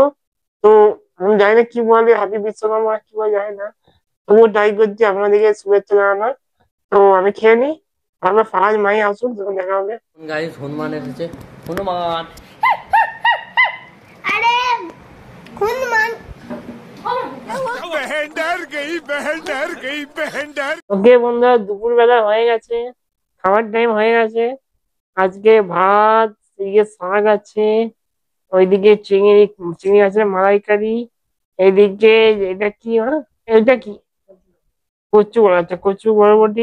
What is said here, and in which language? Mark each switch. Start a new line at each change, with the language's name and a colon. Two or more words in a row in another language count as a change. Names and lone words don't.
Bangla: তো আমি জানি না কি বলে, হ্যাপি বিশ্বকর্মা কি বলে জানি না, তবুও ট্রাই করছি আপনাদেরকে শুভেচ্ছা জানানোর। তো আমি খেয়ে নিই, আমরা ফারাজ মাই আসুন, তখন দেখা হবে। গাইস হনুমান এসেছে। হনুমান আরে হনুমান
Hindi: बहन डर गई, बहन डर गई, बहन डर।
Bangla: ওকে বন্ধুরা, দুপুর বেলা হয়ে গেছে, খাবার টাইম হয়ে গেছে। আজকে ভাত, এদিকে শাক আছে, ওইদিকে চিংড়ি চিংড়ি আছে মালাইকারি, এইদিকে এটা কি এটা কি কচু বলা, আচ্ছা কচু বরবটি।